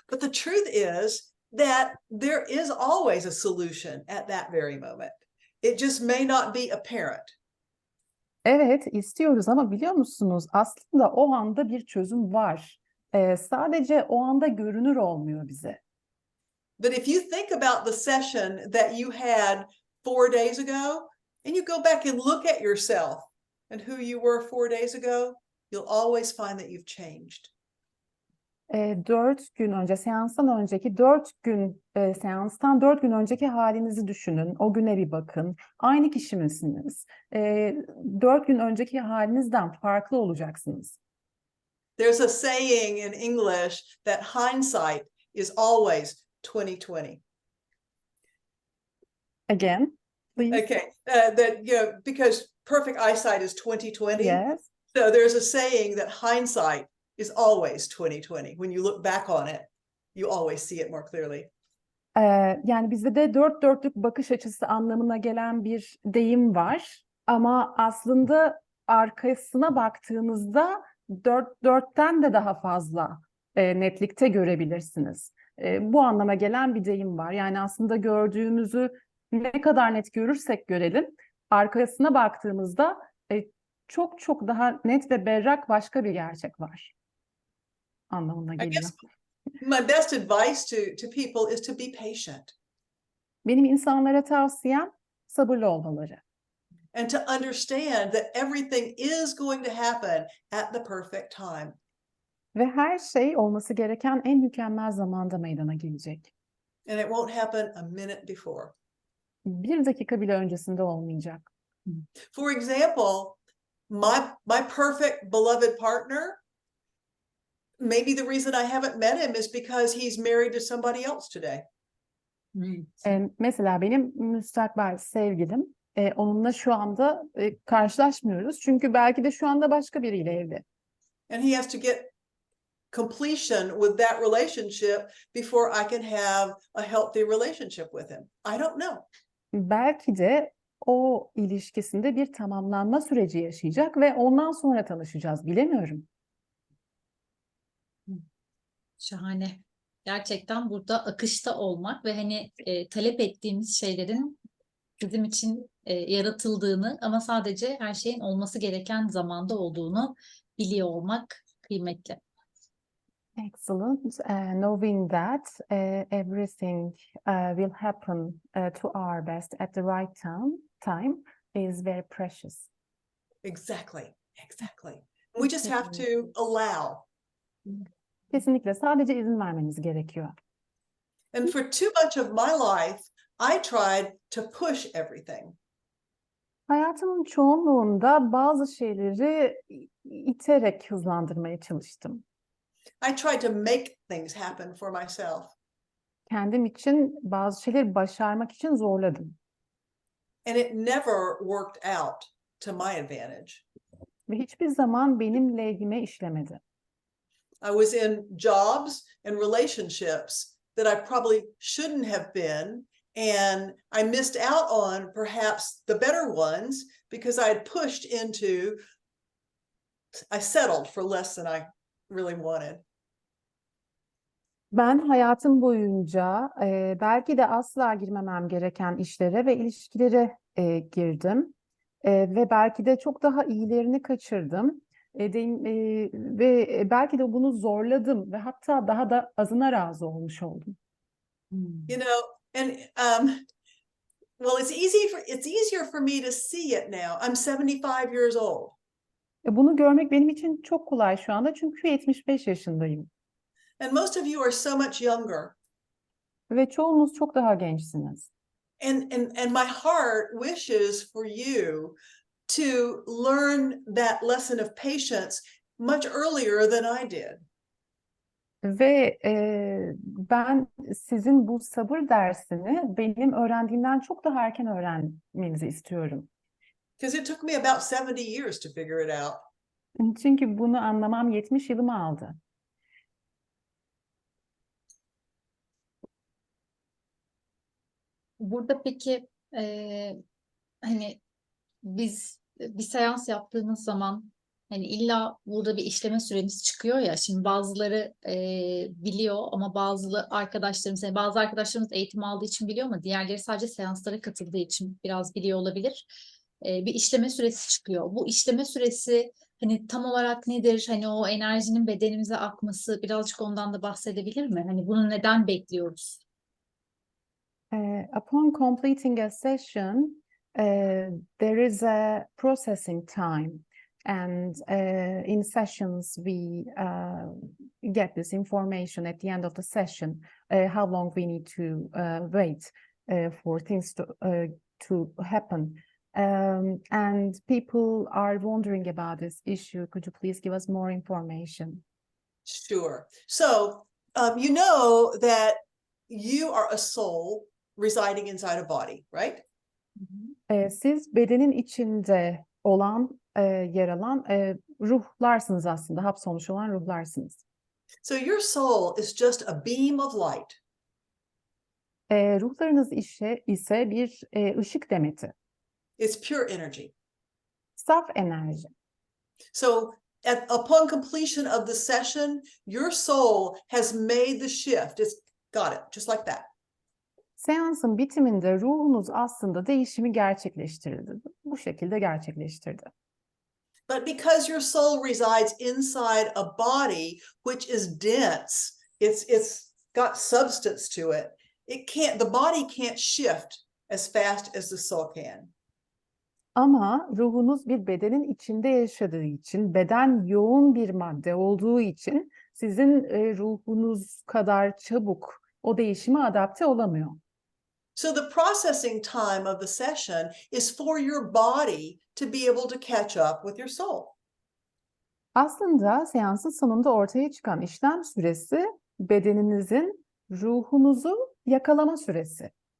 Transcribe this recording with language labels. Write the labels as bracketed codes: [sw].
[en] But the truth is that there is always a solution at that very moment. It just may not be apparent. [tr] Evet, istiyoruz ama biliyor musunuz? Aslında o anda bir çözüm var. Sadece o anda görünür olmuyor bize. [en] But if you think about the session that you had 4 days ago, and you go back and look at yourself and who you were 4 days ago, you'll always find that you've changed. [tr] 4 gün önce, seanstan önceki 4 gün, seanstan 4 gün önceki halinizi düşünün. O güne bir bakın. Aynı kişi misiniz? 4 gün önceki halinizden farklı olacaksınız. [en] There's a saying in English that hindsight is always 20/20. Again, please. Okay, that, you know, because perfect eyesight is 20/20. Yes. So there's a saying that hindsight is always 20/20. When you look back on it, you always see it more clearly. [tr] Yani bizde de dört dörtlük bakış açısı anlamına gelen bir deyim var. Ama aslında arkasına baktığınızda dörtten de daha fazla netlikte görebilirsiniz. Bu anlama gelen bir deyim var. Yani aslında gördüğümüzü ne kadar net görürsek görelim, arkasına baktığımızda çok çok daha net ve berrak başka bir gerçek var anlamına [en] I [tr] geliyor. [en] guess my best advice to people is to be patient [tr] Benim insanlara tavsiyem sabırlı olmaları. [en] and to understand that everything is going to happen at the perfect time. [tr] Ve her şey olması gereken en mükemmel zamanda meydana gelecek. [en] And it won't happen a minute before. [tr] Bir dakika bile öncesinde olmayacak. [en] For example, my perfect beloved partner, maybe the reason I haven't met him is because he's married to somebody else today. [tr] Mesela benim müstakbel sevgilim, onunla şu anda karşılaşmıyoruz. Çünkü belki de şu anda başka biriyle evli. [en] And he has to get completion with that relationship before I can have a healthy relationship with him. I don't know. [tr] Belki de o ilişkisinde bir tamamlanma süreci yaşayacak ve ondan sonra tanışacağız. Bilemiyorum. Şahane. Gerçekten burada akışta olmak ve hani talep ettiğimiz şeylerin bizim için yaratıldığını ama sadece her şeyin olması gereken zamanda olduğunu biliyor olmak kıymetli. [en] Excellent. Knowing that everything will happen to our best at the right time is very precious. Exactly. We just have to allow. [tr] Kesinlikle sadece izin vermeniz gerekiyor. [en] And for too much of my life, I tried to push everything. [tr] Hayatımın çoğunluğunda bazı şeyleri iterek hızlandırmaya çalıştım. [en] I tried to make things happen for myself. [tr] Kendim için bazı şeyleri başarmak için zorladım. [en] And it never worked out to my advantage. [tr] Ve hiçbir zaman benim lehime işlemedi. [en] I was in jobs and relationships that I probably shouldn't have been, and I missed out on perhaps the better ones because I had pushed into, I settled for less than I really wanted. [tr] Ben hayatım boyunca belki de asla girmemem gereken işlere ve ilişkilere girdim. Ve belki de çok daha iyilerini kaçırdım. Ve belki de bunu zorladım ve hatta daha da azına razı olmuş oldum. [en] You know, and well, it's easier for me to see it now. I'm 75 years old. [tr] Bunu görmek benim için çok kolay şu anda çünkü 75 yaşındayım. [en] And most of you are so much younger. [tr] Ve çoğunuz çok daha gençsiniz. [en] And my heart wishes for you to learn that lesson of patience much earlier than I did. [tr] Ve ben sizin bu sabır dersini benim öğrendiğimden çok daha erken öğrenmenizi istiyorum. [en] Because it took me about 70 years to figure it out. [tr] Çünkü bunu anlamam 70 yılımı aldı. Burada peki hani biz bir seans yaptığımız zaman hani illa burada bir işleme süremiz çıkıyor ya. Şimdi bazıları biliyor ama bazı arkadaşlarımız eğitim aldığı için biliyor ama diğerleri sadece seanslara katıldığı için biraz biliyor olabilir. Bir işleme süresi çıkıyor. Bu işleme süresi hani tam olarak nedir? Hani o enerjinin bedenimize akması birazcık ondan da bahsedebilir mi? Hani bunu neden bekliyoruz? [en] Upon completing a session, there is a processing time, and in sessions we get this information at the end of the session, how long we need to wait for things to happen. And people are wondering about this issue. Could you please give us more information? Sure. So you know that you are a soul residing inside a body, right? [tr] Siz bedenin içinde olan, yer alan ruhlarsınız aslında, hapsolmuş olan ruhlarsınız. [en] So your soul is just a beam of light. [tr] Ruhlarınız ise bir ışık demeti, [en] It's pure energy. [tr] saf enerji. [en] So upon completion of the session, your soul has made the shift. It's got it, just like that. [tr] Seansın bitiminde ruhunuz aslında değişimi gerçekleştirdi. Bu şekilde gerçekleştirdi. [en] But because your soul resides inside a body which is dense, it's got substance to it. The body can't shift as fast as the soul can. [tr] Ama ruhunuz bir bedenin içinde yaşadığı için, beden yoğun bir madde olduğu için sizin ruhunuz kadar çabuk o değişime adapte olamıyor. [en] So the processing time of the session is for your body to be able to catch up with your soul. [tr] Aslında seansın sonunda ortaya çıkan işlem süresi bedeninizin ruhunuzu yakalama süresi.